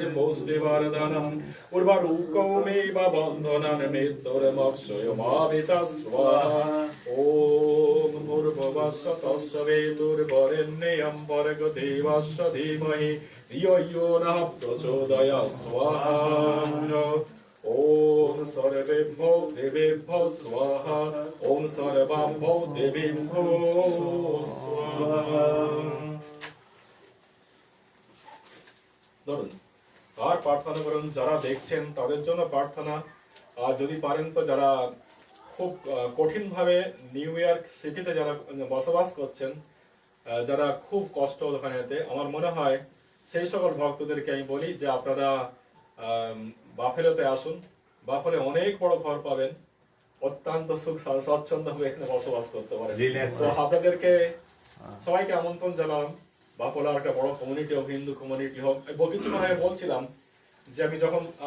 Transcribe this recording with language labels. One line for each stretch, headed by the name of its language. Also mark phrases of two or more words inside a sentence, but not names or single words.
Sanskrit: पुष्टिवर्धनम् उर्वारुकमिव बन्धनं मृत्युर्मोक्षयमामृता स्वाहा ॐ भूर्भुवस्सुतस्य वेदुर्वरेण्यं भर्गो देवस्य धीमहि धियो यो नः प्रचोदयात् स्वाहा ॐ सर्वेभ्यो देवेभ्यो स्वाहा ॐ सर्वाभ्यो देवेभ्यो स्वाहा
Bangla: ধরুন আর প্রার্থনা করুন যারা দেখছেন তাদের জন্য প্রার্থনা আর যদি পারেন তো যারা খুব কঠিনভাবে নিউ ইয়র্ক সিটিতে যারা বসবাস করছেন যারা খুব কষ্ট ওখানেতে আমার মনে হয় সেই সকল ভক্তদেরকে আমি বলি যে আপনারা বাফেলোতে আসুন বাফেলো অনেক বড় ঘর পাবেন অত্যন্ত সুখ স্বচ্ছন্দভাবে এখানে বসবাস করতে পারেন তো আপনাদেরকে সবাইকে আমন্ত্রণ জানালাম বাফেলো একটা বড় কমিউনিটি হোক হিন্দু কমিউনিটি হোক কিছু মানে বলছিলাম যে আমি যখন